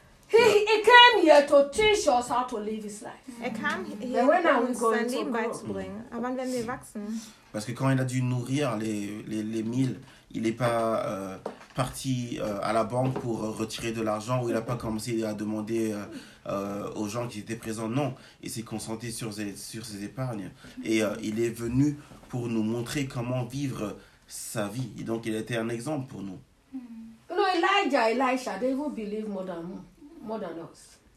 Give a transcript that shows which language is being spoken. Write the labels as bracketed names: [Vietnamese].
[English] He came here to teach us how to live his life. [German] Er kam hier, um sein Leben beizubringen. Aber wenn wir wachsen? [French] Parce que quand il a dû nourrir les mille, il n'est pas parti à la banque pour retirer de l'argent, ou il n'a pas commencé à demander aux gens qui étaient présents. Non, il s'est concentré sur ses épargnes. Et il est venu pour nous montrer comment vivre sa vie. Et donc, il a été un exemple pour nous. [English] Mm-hmm. You know, Elijah, they will believe more than us.